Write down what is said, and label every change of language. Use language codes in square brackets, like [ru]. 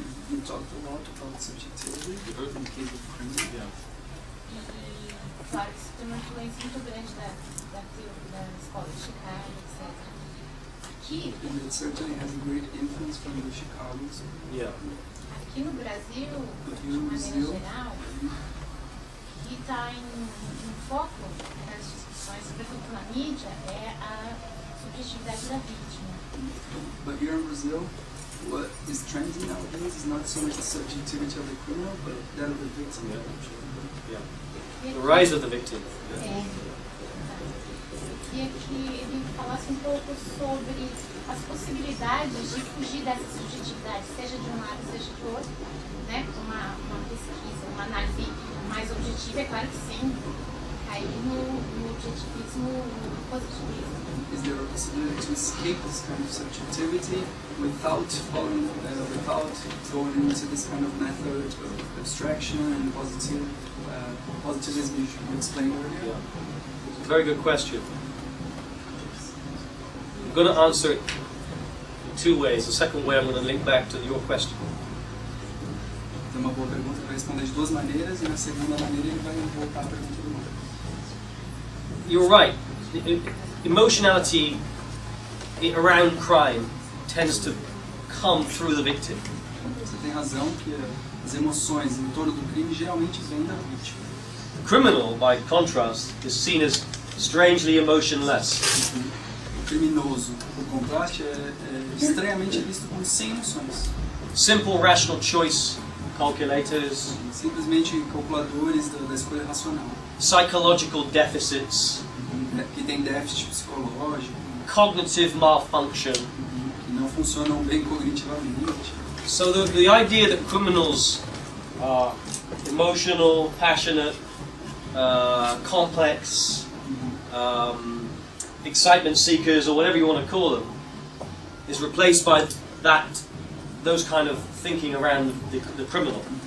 [en] You talked a lot about subjectivity. [pt] E, claro, isso tem uma influência muito grande da escola de Chicago, etc. Aqui, [en] And it certainly has a great influence from the Chicago. Yeah. [pt] aqui no Brasil, de maneira geral, que está em foco nas discussões, sobretudo na mídia, é a subjetividade da vítima. [en] But here in Brazil, what is trending nowadays is not so much the subjectivity of the criminal, but that of the victim. Yeah. The rise of the victim. [pt] Queria que ele falasse um pouco sobre as possibilidades de fugir dessa subjetividade, seja de um lado, seja de outro, né? Uma pesquisa, uma análise mais objetiva, é claro que sem cair cair no objetivismo positivismo. [en] Is there a possibility to escape this kind of subjectivity without following, without going into this kind of method of abstraction and positivism you explained earlier? It's a very good question. I'm going to answer it in two ways. The second way I'm going to link back to your question. [pt] É uma boa pergunta para responder de duas maneiras, e na segunda maneira ele vai voltar à pergunta do mundo. [en] You're right. Emotionality around crime tends to come through the victim. [pt] Você tem razão que as emoções em torno do crime geralmente vêm da vítima. [en] The criminal, by contrast, is seen as strangely emotionless. [pt] O criminoso, por contraste, é estranhamente visto como sem emoções. [en] Simple rational choice calculators, [pt] Simplesmente calculadores da escolha racional. [en] psychological deficits, [pt] Que tem déficit psicológico, [en] cognitive malfunction. [pt] que não funcionam bem cognitivamente. [en] So the idea that criminals are emotional, passionate, complex, excitement seekers, or whatever you want to call them, is replaced by those kind of thinking around the criminal.